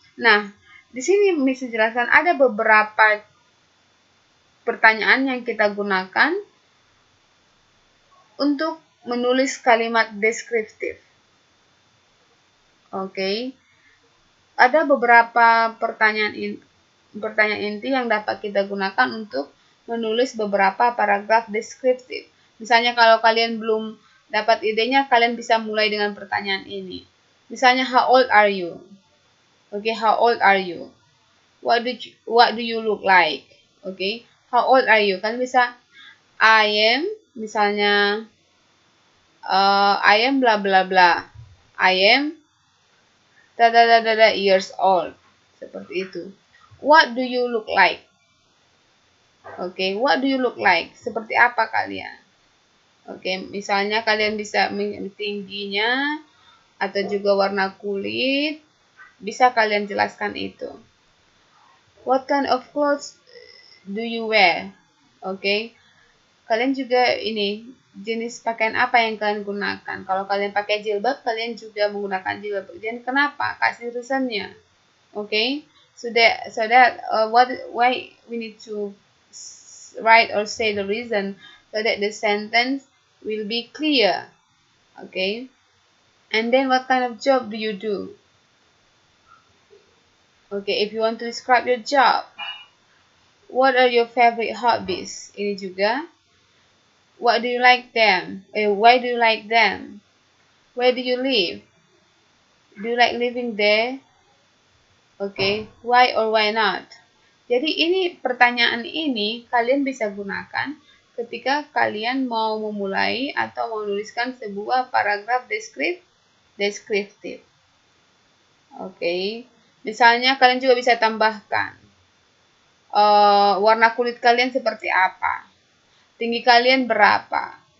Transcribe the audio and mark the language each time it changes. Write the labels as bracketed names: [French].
[Indonesian] Nah, di sini bisa jelaskan ada beberapa pertanyaan yang kita gunakan untuk menulis kalimat deskriptif. Oke. Ada beberapa pertanyaan inti yang dapat kita gunakan untuk menulis beberapa paragraf deskriptif. Misalnya kalau kalian belum dapat idenya, kalian bisa mulai dengan pertanyaan ini. Misalnya, [English] how old are you? Oke, how old are you? What do you look like? Oke, how old are you? [Indonesian] Kalian bisa, [English] I am, [Indonesian] misalnya, [English] I am bla bla bla. I am years old. [Indonesian] Seperti itu. [English] What do you look like? Oke, what do you look like? [Indonesian] Seperti apa kalian? Oke, misalnya kalian bisa tingginya atau juga warna kulit, bisa kalian jelaskan itu. [English] What kind of clothes do you wear? [Indonesian] Oke, kalian juga ini jenis pakaian apa yang kalian gunakan. Kalau kalian pakai jilbab, kalian juga menggunakan jilbab. Dan kenapa? Kasih reasonnya. [English] Oke, so that why we need to write or say the reason so that the sentence will be clear. Okay, and then what kind of job do you do? Okay, if you want to describe your job, what are your favorite hobbies? [Indonesian] Ini juga. [English] What do you like them? Why do you like them? Where do you live? Do you like living there? Okay, why or why not? [Indonesian] Jadi ini pertanyaan ini kalian bisa gunakan ketika kalian mau memulai atau menuliskan sebuah paragraf deskriptif. Oke, misalnya kalian juga bisa tambahkan warna kulit kalian seperti apa, tinggi kalian berapa.